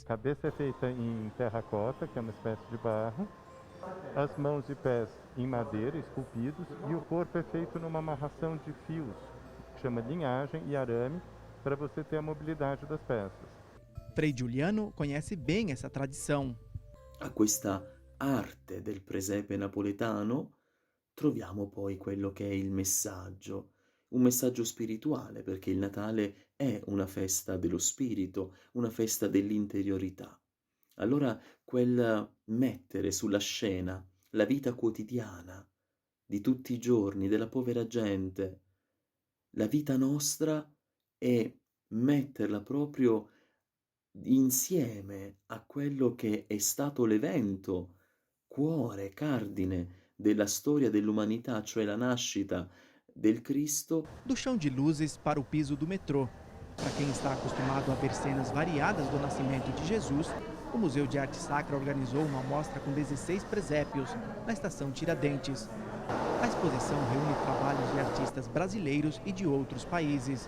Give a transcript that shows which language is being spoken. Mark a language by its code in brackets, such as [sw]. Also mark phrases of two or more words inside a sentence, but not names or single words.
[pt] A cabeça é feita em terracota, que é uma espécie de barro. As mãos e pés em madeira, esculpidos, e o corpo é feito numa amarração de fios, que chama linhagem e arame, para você ter a mobilidade das peças. Frei Giuliano conhece bem essa tradição. [it] A questa arte del presepe napoletano troviamo poi quello che è il messaggio, un messaggio spirituale, perché il Natale è una festa dello spirito, una festa dell'interiorità. Allora quel mettere sulla scena la vita quotidiana di tutti i giorni della povera gente, la vita nostra, e metterla proprio insieme a quello che è stato l'evento, cuore, cardine della storia dell'umanità, cioè la nascita del Cristo. [pt] Do chão de luzes para o piso do metrô. Para quem está acostumado a ver cenas variadas do nascimento de Jesus, o Museu de Arte Sacra organizou uma mostra com 16 presépios na estação Tiradentes. A exposição reúne trabalhos de artistas brasileiros e de outros países.